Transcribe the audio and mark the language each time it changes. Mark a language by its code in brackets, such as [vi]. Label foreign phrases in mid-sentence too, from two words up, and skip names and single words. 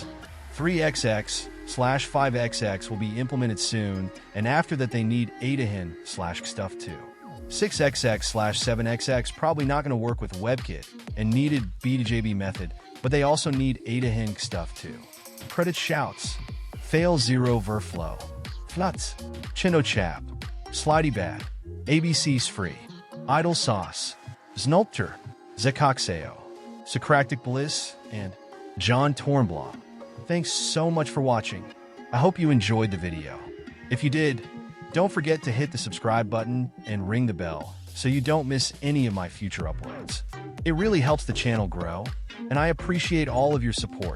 [en] 3XX/5XX will be implemented soon, and after that they need AdaHen/stuff too. 6XX/7XX probably not going to work with WebKit and needed B2JB method, but they also need AdaHen stuff too. Credit shouts: Fail Zero Verflow, Flatz, ChendoChap, SlidyBat, psfree, idlesauce, Znullptr, zecoxao, SocracticBliss, and John Tornblom. Thanks so much for watching. I hope you enjoyed the video. If you did, don't forget to hit the subscribe button and ring the bell so you don't miss any of my future uploads. It really helps the channel grow, and I appreciate all of your support.